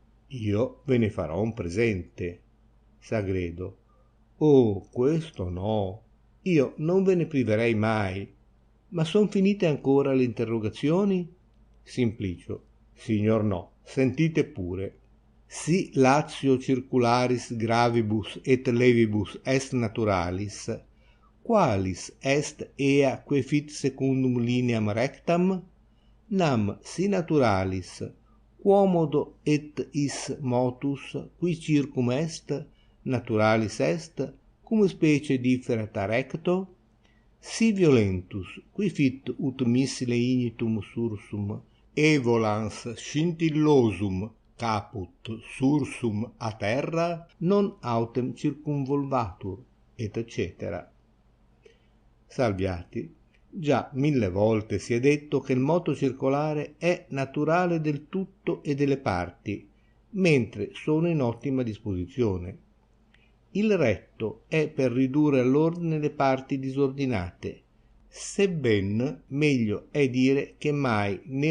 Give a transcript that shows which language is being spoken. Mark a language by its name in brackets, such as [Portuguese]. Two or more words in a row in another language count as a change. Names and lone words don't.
[Italian] Io ve ne farò un presente. Sagredo. Oh, questo no. Io non ve ne priverei mai. Ma son finite ancora le interrogazioni? Simplicio. Signor no, sentite pure. [Latin] Si latio circularis gravibus et levibus est naturalis, qualis est ea que fit secundum lineam rectam? Nam si naturalis, quomodo et is motus, qui circum est, naturalis est, cum specie differat a recto? Si violentus, qui fit ut missile ignitum sursum, evolans scintillosum caput sursum a terra, non autem circumvolvatur, etc. [Italian] Salviati. Già 1000 volte si è detto che il moto circolare è naturale del tutto e delle parti, mentre sono in ottima disposizione. Il retto è per ridurre all'ordine le parti disordinate, sebben meglio è dire che mai né